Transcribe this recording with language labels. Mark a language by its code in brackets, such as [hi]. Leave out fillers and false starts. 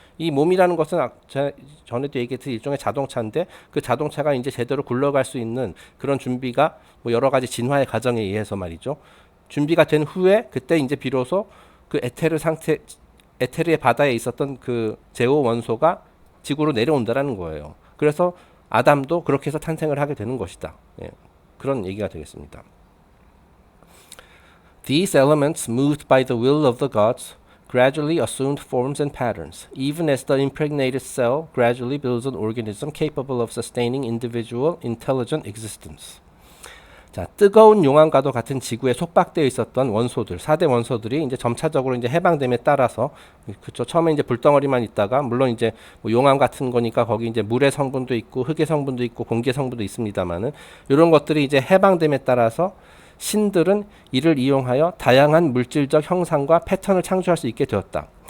[ko] 이 몸이라는 것은 전에도 얘기했듯이 일종의 자동차인데 그 자동차가 이제 제대로 굴러갈 수 있는 그런 준비가 뭐 여러 가지 진화의 과정에 의해서 말이죠. 준비가 된 후에 그때 이제 비로소 그 에테르의 바다에 있었던 그 제오 원소가 지구로 내려온다라는 거예요. 그래서 아담도 그렇게 해서 탄생을 하게 되는 것이다. 예, 그런 얘기가 되겠습니다. [en] These elements, moved by the will of the gods, gradually assumed forms and patterns, even as the impregnated cell gradually builds an organism capable of sustaining individual intelligent existence. [ko] 자, 뜨거운 용암과도 같은 지구에 속박되어 있었던 원소들, 4대 원소들이 이제 점차적으로 이제 해방됨에 따라서, 그쵸. 처음에 이제 불덩어리만 있다가, 물론 이제 뭐 용암 같은 거니까 거기 이제 물의 성분도 있고, 흙의 성분도 있고, 공기의 성분도 있습니다만은, 이런 것들이 이제 해방됨에 따라서 신들은 이를 이용하여 다양한 물질적 형상과 패턴을 창조할 수 있게 되었다.